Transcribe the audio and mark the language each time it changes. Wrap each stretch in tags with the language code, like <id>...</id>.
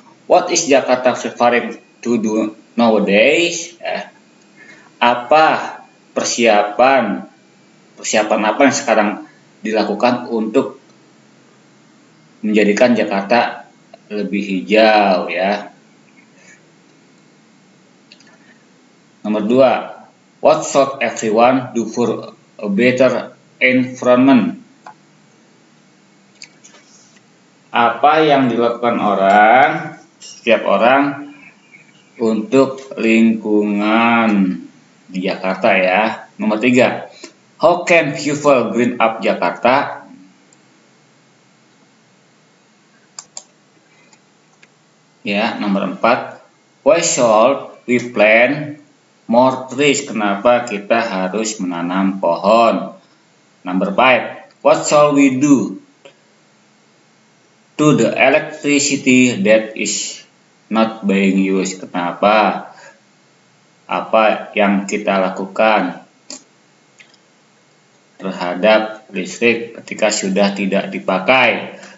<en>What is Jakarta preparing to do nowadays?</en> <id>Apa persiapan apa yang sekarang dilakukan untuk menjadikan Jakarta lebih hijau ya. Nomor 2,</id> <en>what should everyone do for a better environment?</en> <id>Apa yang dilakukan setiap orang untuk lingkungan di Jakarta ya. Nomor 3,</id> <en>how can people green up Jakarta? Ya, nomor 4, why should we plant more trees?</en> <id>Kenapa kita harus menanam pohon?</id> <en>Number 5, what shall we do to the electricity that is not being used?</en> <id>Kenapa? Apa yang kita lakukan terhadap listrik ketika sudah tidak dipakai?</id>